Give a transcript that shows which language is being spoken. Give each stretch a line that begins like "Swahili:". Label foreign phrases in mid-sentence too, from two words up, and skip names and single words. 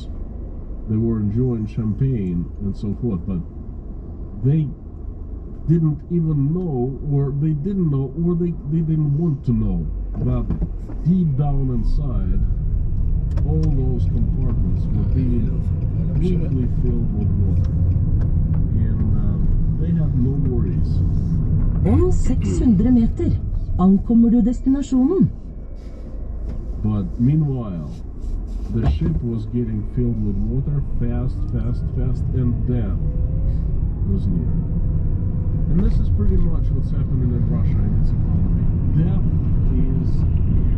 English: They were enjoying champagne and so forth, but they didn't even know, or they didn't know, or they didn't want to know that deep down inside, all those compartments were being completely filled with water. And they had no worries.
Norwegian: Om 600 meter, ankommer du destinasjonen.
English: But meanwhile, the ship was getting filled with water fast, and death was near. And this is pretty much what's happening in Russia and its economy. Death is near.